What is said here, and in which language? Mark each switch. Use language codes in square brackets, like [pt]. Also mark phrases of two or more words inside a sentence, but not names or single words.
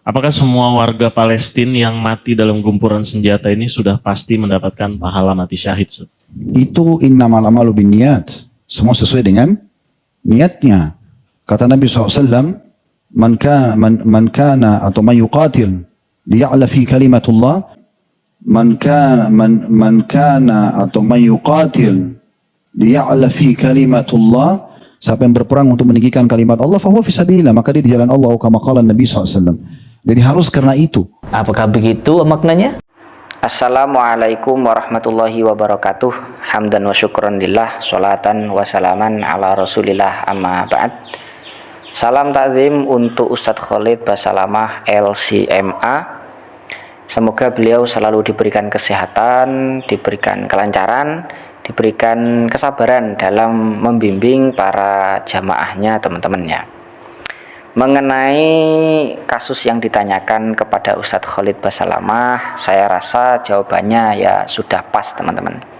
[id] Apakah semua warga Palestina yang mati dalam gempuran senjata ini sudah pasti mendapatkan pahala mati syahid? Itu [ar] إنما الأعمال بالنيات. [id] Semua sesuai dengan niatnya. Kata Nabi SAW, [ar] من كان أو من يقاتل لتكون كلمة الله هي العليا، من كان أو من يقاتل لتكون كلمة الله هي العليا, [id] siapa yang berperang untuk meninggikan kalimat Allah, [ar] فهو في سبيل الله, [id] maka dia di jalan Allah, [ar] كما قال النبي ﷺ. [id] Jadi harus karena itu. Apakah begitu maknanya? [ar] السلام عليكم ورحمة الله وبركاته. حمدا وشكرا لله، صلاة وسلاما على رسول الله، أما بعد. [id] Salam takzim untuk Ustadz Khalid Basalamah LCMA. Semoga beliau selalu diberikan kesehatan, diberikan kelancaran, diberikan kesabaran dalam membimbing para jamaahnya, teman-temannya. Mengenai kasus yang ditanyakan kepada Ustadz Khalid Basalamah, saya rasa jawabannya ya sudah pas, teman-teman.